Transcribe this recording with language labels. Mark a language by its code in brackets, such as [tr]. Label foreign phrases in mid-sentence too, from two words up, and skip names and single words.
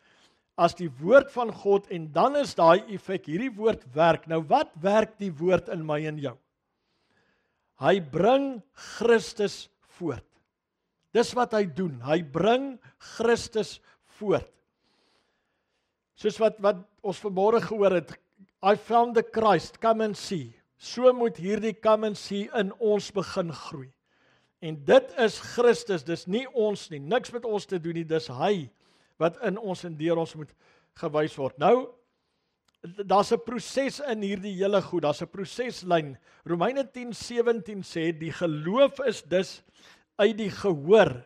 [af] As die woord van God, en dan is daai effek, hierdie woord werk. Nou wat werk die woord in my en jou? Hy bring Christus voort. Dis wat hy doen, hy bring Christus voort. Soos wat ons vanmôre gehoor het, [en] I found the Christ, come and see. [af] So moet hierdie [en] come and see [af] in ons begin groei. En dit is Christus, dis nie ons nie, niks met ons te doen nie, dis hy wat in ons en deur ons moet gewys word. Nou, daar's 'n proses in hierdie hele goed, daar's 'n proseslyn. Romeine 10:17 sê, die geloof is dus uit die gehoor.